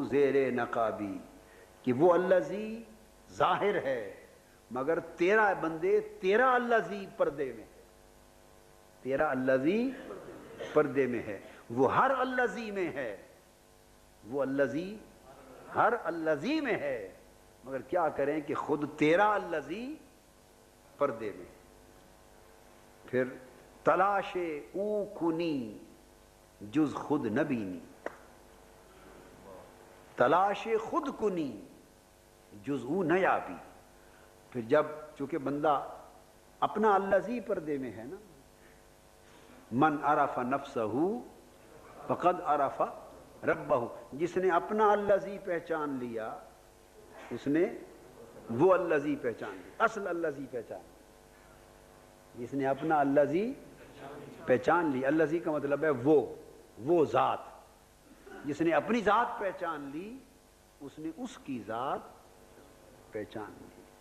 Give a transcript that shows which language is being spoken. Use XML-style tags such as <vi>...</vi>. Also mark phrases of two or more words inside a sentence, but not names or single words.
<ur>زیر نقابی، کہ وہ الذی ظاہر ہے مگر تیرا بندے، تیرا الذی پردے میں ہے، تیرا الذی پردے میں ہے، وہ ہر الذی میں ہے، وہ الذی ہر الذی میں ہے، مگر کیا کریں کہ خود تیرا الذی پردے میں ہے۔</ur> <fa>پھر تلاش او کنی جز خود نبینی، تلاش خود کنی جز او نیابی۔</fa> <ur>پھر جب چونکہ بندہ اپنا الذی پردے میں ہے نا،</ur> <ar>من عرف نفسہ فقد عرف ربہ،</ar> <ur>جس نے اپنا الذی پہچان لیا اس نے وہ الذی پہچان لیا، اصل الذی پہچان لیا، جس نے اپنا الذی پہچان لی، الذی کا مطلب ہے وہ ذات، جس نے اپنی ذات پہچان لی اس نے اس کی ذات پہچان لی۔</ur>